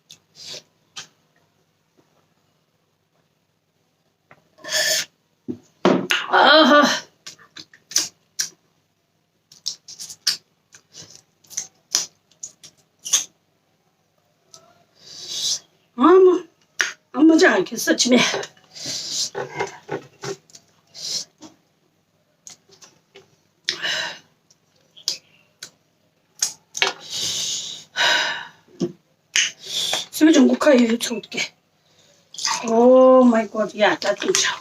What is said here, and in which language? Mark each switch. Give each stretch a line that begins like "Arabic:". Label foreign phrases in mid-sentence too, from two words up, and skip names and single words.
Hindi: हाँ, मजा आ गया सच में।
Chinese: 是不是我可以抽的 ？
English: Oh my god，
Chinese: 呀，这挺